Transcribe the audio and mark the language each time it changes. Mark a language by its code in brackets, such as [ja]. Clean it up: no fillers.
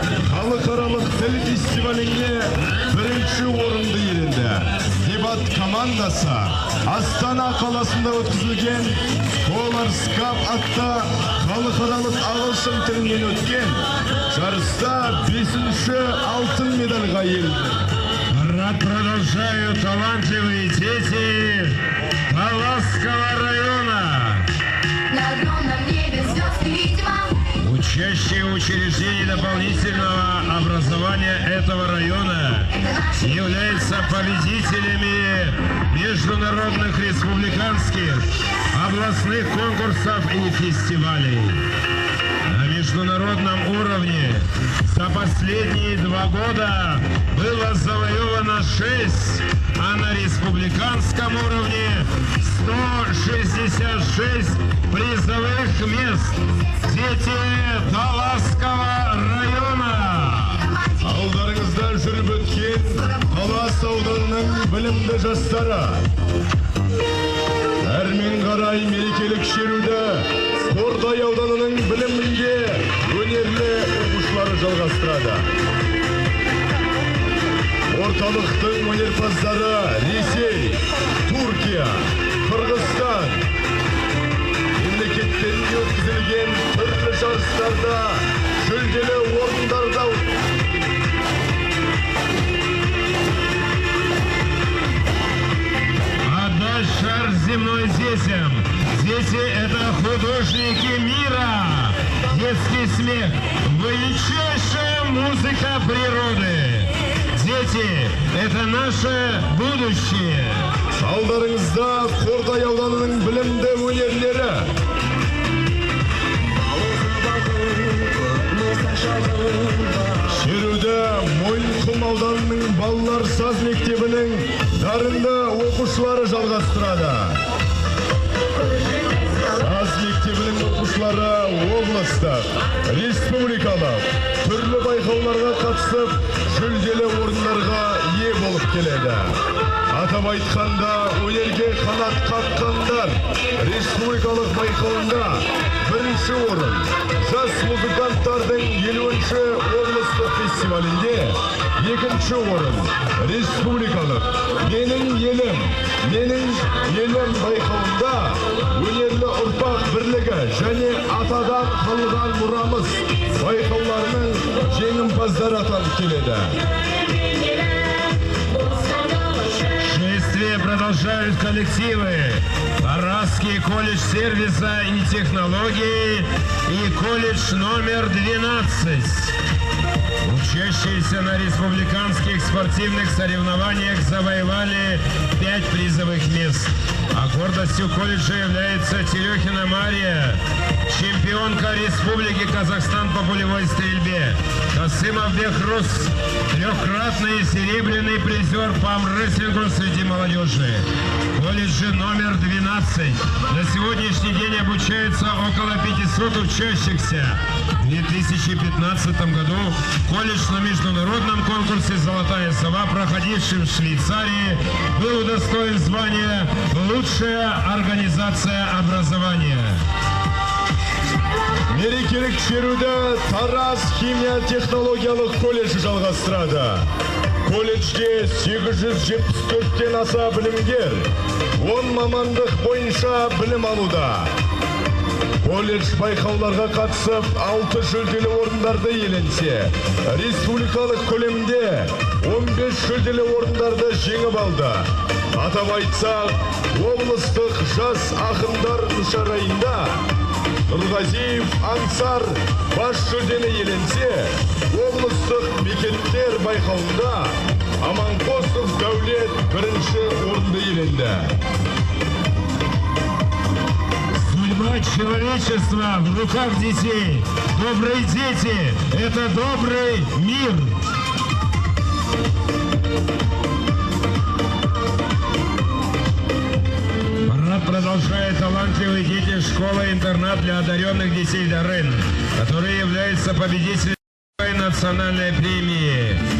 [kk] Халықаралық тіл фестиваліне бірінші орынды иеленді. Дебат командасы Астана қаласында өткізілген Scholars Cup атты халықаралық ағылшын тілінен өткен жарыста 5-ші алтын медальға иеленді. [ru] Продолжают талантливые дети Таласского района. На огромном небе звезды, видимо. Учащие учреждений дополнительного образования этого района являются победителями международных республиканских областных конкурсов и фестивалей. На международном уровне за последние 2 года было завоевано 6, а на республиканском уровне 166 призовых мест. Дети Таласского района. [kk] Алдарыңызда жүріп өткен Талас ауданының білімді жастары. Әрмен қарай мерекелік шеруді Қордай ауданының білімінде өнерлі оқушылары жалғастырады. Орталықтың өнерпаздары Ресей, Түркия, Қырғызстан мемлекеттерінде өткізілген түрлі жарыстарда жүлделі орындарда [ru] Отдать шар земной детям. Дети — это художники мира. Детский смех — величайшая музыка природы. Дети — это наше будущее. [kk] Алдарыңызда Қордай ауданының білімді өнерлері. Шеруді Мойынқұм ауданының балалар саз мектебінің дарынды оқушылары жалғастырады. Саз мектебінің оқушылары облыстық, республикалық түрлі байқауларға қатысып, жүлделі орындарға ие болып келеді. Атап айтқанда, өнерге қанат қаққандар республикалық байқауында 1-ші орын, жас музыканттардың 50-ші облыстық фестивалінде 2-ші орын, республикалық менің елім байқауында өнерлі ұрпақ бірлігі және атадан қалған мұрамыз байқауларының жеңімпаздары атанып келеді. [ru] Шествие продолжают коллективы Тарасский колледж сервиса и технологий и колледж номер 12. Учащиеся на республиканских спортивных соревнованиях завоевали 5 призовых мест. А гордостью колледжа является Терехина Мария, чемпионка Республики Казахстан по пулевой стрельбе, Касымов Бехрус, 3-кратный серебряный призер по армрестлингу среди молодежи. Колледж номер 12. На сегодняшний день обучается около 500 учащихся. В 2015 году колледж на международном конкурсе «Золотая сова», проходившем в Швейцарии, был удостоен звания «Лучшая организация образования». [kk] Мерекелік шеруді Тарас химия технологиялық колледжі жалғастырады. Колледжде 874-тен аса білімгер, 10 мамандық бойынша білім алуда. Колледж байқауларға қатысып, 6 жүлделі орындарды иеленсе, республикалық көлемде 15 жүлделі орындарды жеңіп алды. Атап айтсақ, облыстық жас ақындар мүшарайында Нұрғазиев Ансар бас жүлдені иеленсе, облыстық мекеттер байқауында Аманқосов Дәулет 1-ші орынды иеленді. [ru] Судьба человечества в руках детей. Добрые дети – это добрый мир. Парад продолжает талантливые дети школы-интернат для одаренных детей Дарын, которые являются победителями национальной премии.